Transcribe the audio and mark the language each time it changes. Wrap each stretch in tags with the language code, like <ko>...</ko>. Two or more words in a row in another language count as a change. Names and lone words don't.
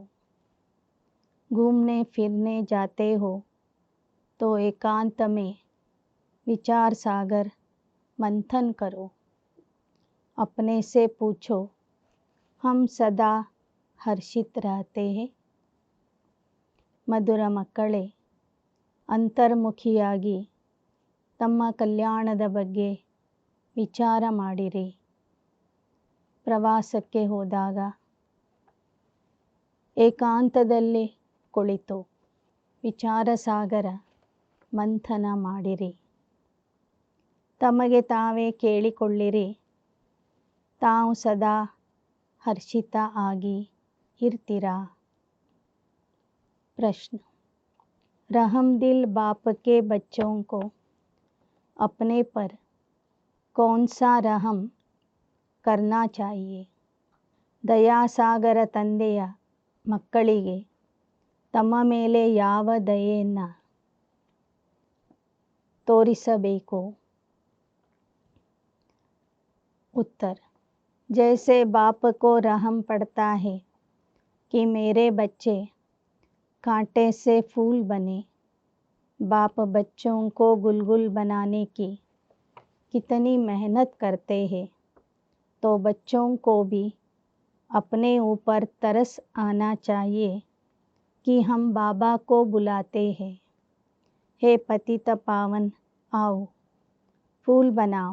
<hi>घूमने फिरने जाते हो तो एकांत में विचार सागर मंथन करो। अपने से पूछो, हम सदा हर्षित रहते हैं।</hi> <kn>ಮಧುರ ಮಕ್ಕಳೇ, ಅಂತರ್ಮುಖಿಯಾಗಿ ತಮ್ಮ ಕಲ್ಯಾಣದ ಬಗ್ಗೆ ವಿಚಾರ ಮಾಡಿರಿ. ಪ್ರವಾಸಕ್ಕೆ ಹೋದಾಗ ಏಕಾಂತದಲ್ಲಿ ಕುಳಿತು ವಿಚಾರ ಸಾಗರ ಮಂಥನ ಮಾಡಿರಿ. ತಮಗೆ ತಾವೇ ಕೇಳಿಕೊಳ್ಳಿರಿ, ತಾವು ಸದಾ ಹರ್ಷಿತ ಆಗಿ ಇರ್ತೀರಾ?</kn> <hi>प्रश्न, रहमदिल बाप के बच्चों को अपने पर कौन सा रहम करना चाहिए?</hi> <kn>ದಯಾಸಾಗರ ತಂದೆಯ ಮಕ್ಕಳಿಗೆ ತಮ್ಮ ಮೇಲೆ ಯಾವ ದಯೆಯನ್ನು ತೋರಿಸಬೇಕು?</kn> <hi>उत्तर, जैसे बाप को रहम पड़ता है कि मेरे बच्चे कांटे से फूल बने, बाप बच्चों को गुलगुल बनाने की कितनी मेहनत करते हैं, तो बच्चों को भी अपने ऊपर तरस आना चाहिए कि हम बाबा को बुलाते हैं, हे पतित पावन आओ फूल बनाओ।</hi>